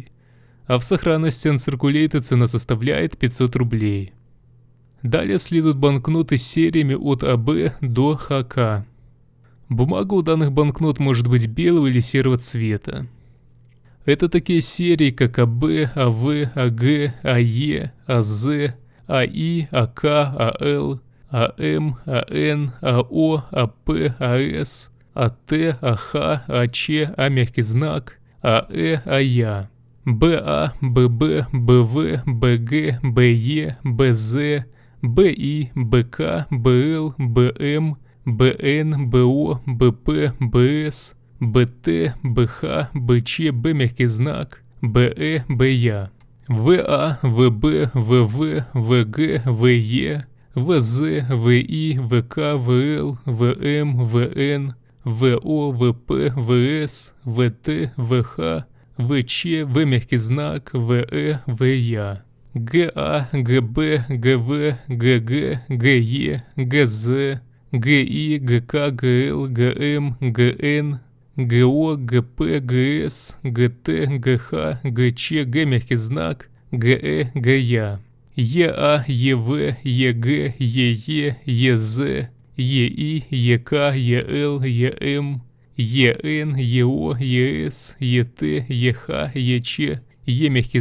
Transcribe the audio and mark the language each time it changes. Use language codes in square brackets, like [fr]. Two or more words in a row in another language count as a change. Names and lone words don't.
[ru] А в сохранности Uncirculated цена составляет 500 рублей. Далее следуют банкноты с сериями от АБ до ХК. Бумага у данных банкнот может быть белого или серого цвета. Это такие серии, как АБ, АВ, АГ, АЕ, АЗ, АИ, АК, АЛ, АМ, АН, АО, АП, АС, АТ, АХ, АЧ, А мягкий знак, АЭ, АЯ, БА, ББ, БВ, БГ, БЕ, БЗ, БИ, БК, БЛ, БМ, БН, БО, БП, БС, БТ, БХ, БЧ, Б мягкий знак, БЭ, БЯ. ВА, ВБ, ВВ, ВГ, ВЕ, ВЗ, ВИ, ВК, ВЛ, ВМ, ВН, ВО, ВП, ВС, ВТ, ВХ, ВЧ, В мягкий знак, ВЭ, ВЯ. ГА, ГБ, ГВ, ГГ, ГЕ, ГЗ, ГИ, ГК, ГЛ, ГМ, ГН, ГО, ГП, ГС, ГТ, ГХ, ГЧ, Г мягкий знак, ГЭ, ГЯ, ЕА, ЕВ, ЕГ, ЕЕ, ЕЗ, ЕИ, ЕК, ЕЛ, ЕМ, ЕН, ЕО, ЕС, ЕТ, ЕХ, ЕЧ, Е мягкий